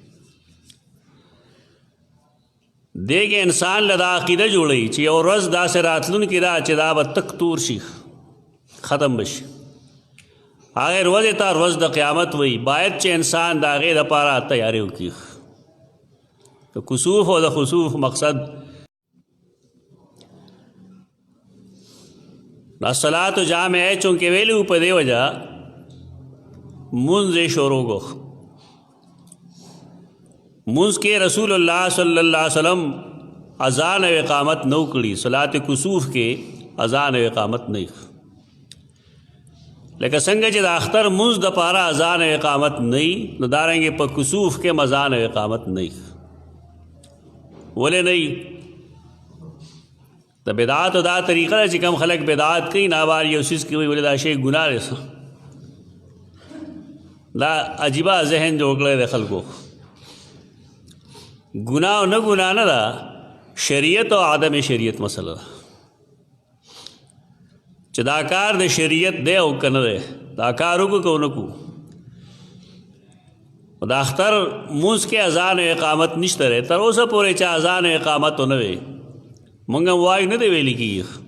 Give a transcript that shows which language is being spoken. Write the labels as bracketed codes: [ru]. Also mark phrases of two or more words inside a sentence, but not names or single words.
[ps] دې کې انسان له دا عقیده جوړوي چې یو ورځ داسې راتلونکې ده چې دا به تک تور شي، ختم به شي. هغې ورځې ته ورځ د قیامت وایي. باید چې انسان د هغې دپاره تیاری وکړي. د کسوف او د خسوف مقصد [ar] الصلاة جامع [ps] ہے، چونکہ ویلو په دې وجه منځ یې شروع کو. منځ کې رسول الله صلی الله علیه وسلم اذان او اقامت نو کړي. صلات کسوف کې اذان او اقامت نه، لکه څنګه چې د اختر منځ د پاره اذان او اقامت نه، نو دارنګې په کسوف کې اذان او اقامت نه. ولې نه؟ د بدعات دا طریقه ده چې کم خلک بدعات کوي، نابار یو څیز کوي، ولې دا شی ګناه دی. دا عجیبه ذهن جوړ کړی دی خلکو. [ur] گناہ و نہ گناہ [ps] نہ دا، شریعت و عدم شریعت مسئلہ چې دا کار د شریعت دی او که نه دی، دا کار وکړو که ونه کړو. د اختر مونځ کې اذان او اقامت نشته دی، تر اوسه پورې چې اذان او اقامت ونه وی مونږ هم وایو نه دی ویلی کېږي.